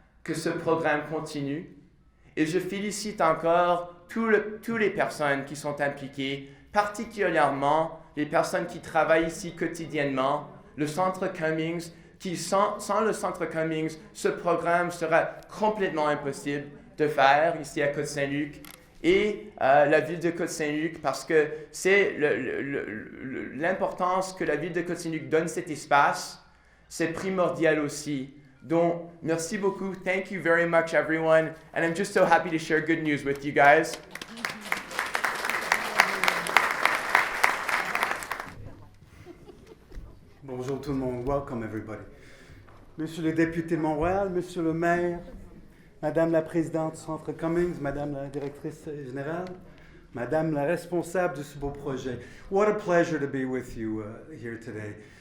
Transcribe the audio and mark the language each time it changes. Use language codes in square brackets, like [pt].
[fr] que ce programme continue. Et je félicite encore toutes les personnes qui sont impliquées, particulièrement les personnes qui travaillent ici quotidiennement, le Centre Cummings, qui sans le Centre Cummings, ce programme serait complètement impossible de faire ici à Côte-Saint-Luc, et la ville de Côte-Saint-Luc, parce que c'est l'importance que la ville de Côte-Saint-Luc donne cet espace, c'est primordial aussi. Donc, merci beaucoup. [en] Thank you very much, everyone. And I'm just so happy to share good news with you guys. [fr] Bonjour tout le monde. [en] Welcome, everybody. [fr] Monsieur le député de Montréal, monsieur le maire, madame la présidente du Centre Cummings, madame la directrice générale, madame la responsable de ce beau projet. [en] What a pleasure to be with you here today.